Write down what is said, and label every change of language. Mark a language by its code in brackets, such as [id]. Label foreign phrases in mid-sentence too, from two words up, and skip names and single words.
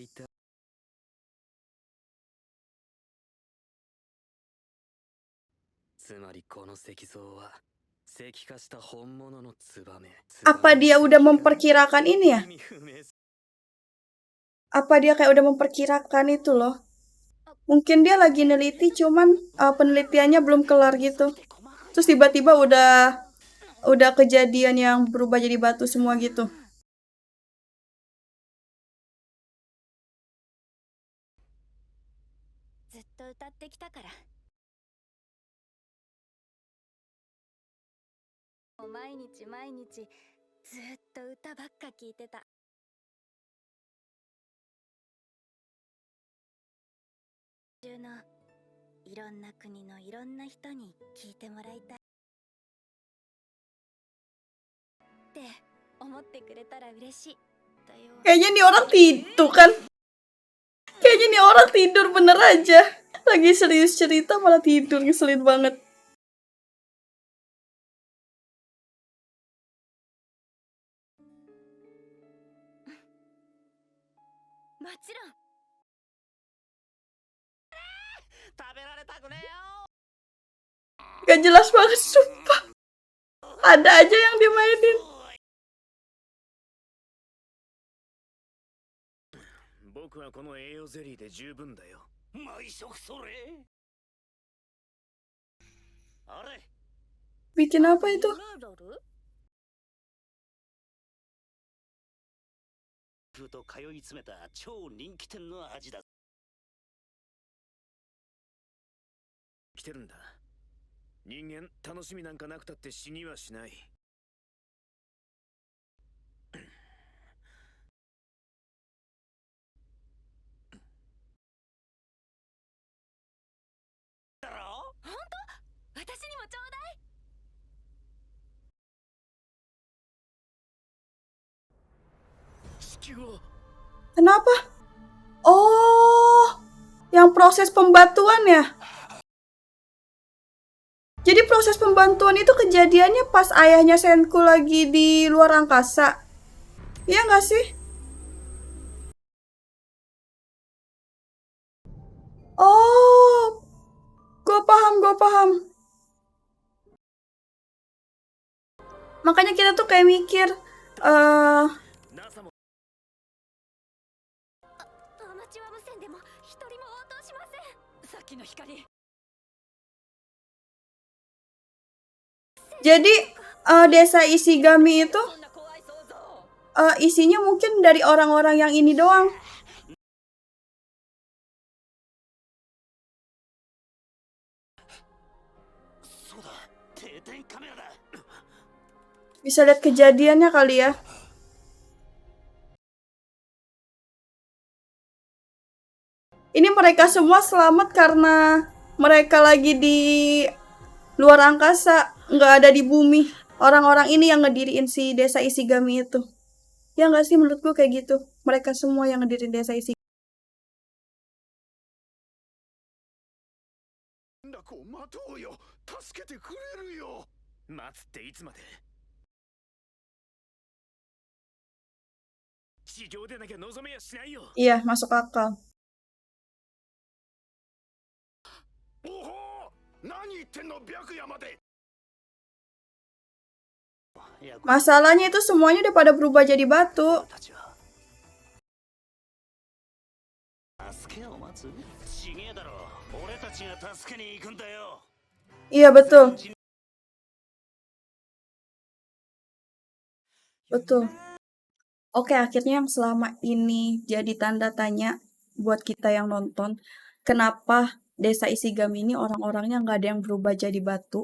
[id] Apa dia udah memperkirakan ini ya? Apa dia kayak udah memperkirakan itu loh? Mungkin dia lagi neliti cuman penelitiannya belum kelar gitu. Terus tiba-tiba udah kejadian yang berubah jadi batu semua gitu. [ja] ずっと歌ってきたから。もう毎日毎日ずっと歌ばっか聴いてた。中のいろんな国のいろんな人に聴いてもらいたいって思ってくれたら嬉しい。だよ。 [id] Kayaknya nih orang tidur kan. Kayaknya nih orang tidur bener aja. Lagi serius cerita malah tidur, ngeselin banget. [ja] もちろん食べられたくねえよ。 [id] Gak jelas banget, sumpah. Ada aja yang dimainin. [ja] 僕はこの栄養ゼリーで十分だよ。毎食それ。あれ [id] Bikin apa itu? [ja] ルール風と通い詰めた超人気店の味だ。来てるんだ。人間楽しみなんかなくたって死にはしない。だろ？本当？私にもちょうだい。地球を [id] Kenapa? Oh, yang proses pembatuan ya? Jadi proses pembantuan itu kejadiannya pas ayahnya Senku lagi di luar angkasa. Iya nggak sih? Oh, gue paham. Makanya kita tuh kayak mikir, [ja] NASA もアマチュア無線でも一人も応答しません。さっきの光。 [id] jadi desa Ishigami itu [ja] そんな怖い想像。 [id] isinya mungkin dari orang-orang yang ini doang. Bisa lihat kejadiannya kali ya. Ini mereka semua selamat karena mereka lagi di luar angkasa, nggak ada di bumi. Orang-orang ini yang ngediriin si desa Ishigami itu. Ya nggak sih, menurut gue kayak gitu. Mereka semua yang ngedirin desa Ishigami. [ja] 連絡を待とうよ。助けてくれるよ。待つっていつまで？地上でなきゃ望めやしないよ。 [id] Iya, masuk akal. [ja] おほう、何言ってんの白夜まで。 [id] Masalahnya itu semuanya udah pada berubah jadi batu. [ja] 助けを待つ？ちげえだろ。俺たちが助けに行くんだよ。 [id] Iya betul. Betul. Oke, akhirnya yang selama ini jadi tanda tanya buat kita yang nonton, kenapa desa Ishigami ini orang-orangnya nggak ada yang berubah jadi batu?